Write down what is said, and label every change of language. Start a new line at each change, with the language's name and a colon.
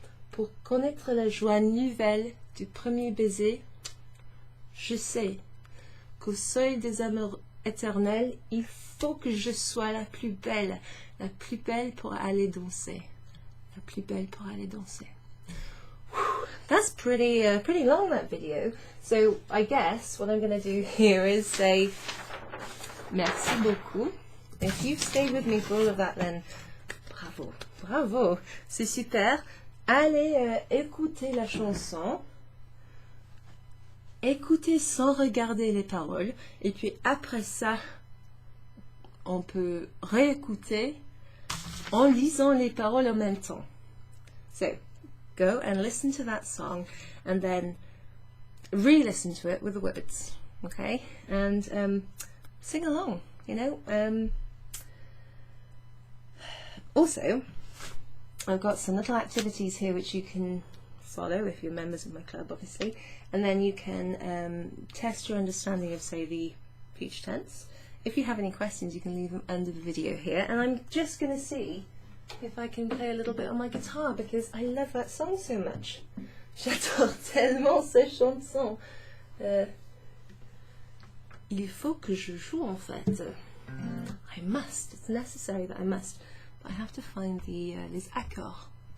French: Pour connaître la joie nouvelle du premier baiser, je sais qu'au seuil des amours éternels, il faut que je sois la plus belle pour aller danser. La plus belle pour aller danser.
English: That's pretty long, that video. So I guess what I'm going to do here is say
French: merci beaucoup.
English: If you've stayed with me for all of that, then bravo,
French: c'est super. Allez écouter la chanson, écoutez sans regarder les paroles, et puis après ça, on peut réécouter en lisant les paroles en même temps.
English: So, go and listen to that song, and then re-listen to it with the words, okay? And sing along, you know. Also, I've got some little activities here which you can follow if you're members of my club, obviously, and then you can test your understanding of, say, the future tense. If you have any questions, you can leave them under the video here, and I'm just going to see if I can play a little bit on my guitar because I love that song so much.
French: J'adore tellement cette chanson. Il faut que je joue en fait.
English: I must. It's necessary that I must. I have to find
French: les accords.